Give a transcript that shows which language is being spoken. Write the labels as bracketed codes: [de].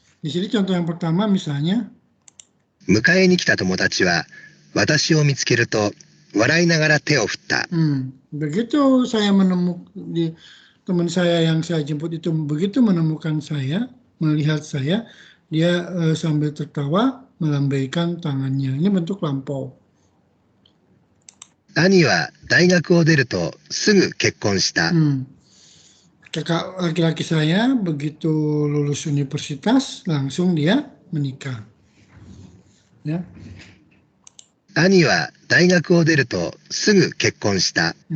[id] Di sini contoh yang pertama misalnya [ja] 迎えに来た友達は私を見つけると笑いながら手を振った。 [id] Begitu saya menemukan teman saya yang saya jemput itu begitu menemukan saya, melihat saya, dia sambil tertawa melambaikan tangannya. Ini bentuk lampau. [ja] 兄は大学を出るとすぐ結婚した。 [id] Kakak laki-laki saya begitu lulus universitas langsung dia menikah. Ya. [ja] 兄は大学を出るとすぐ結婚した。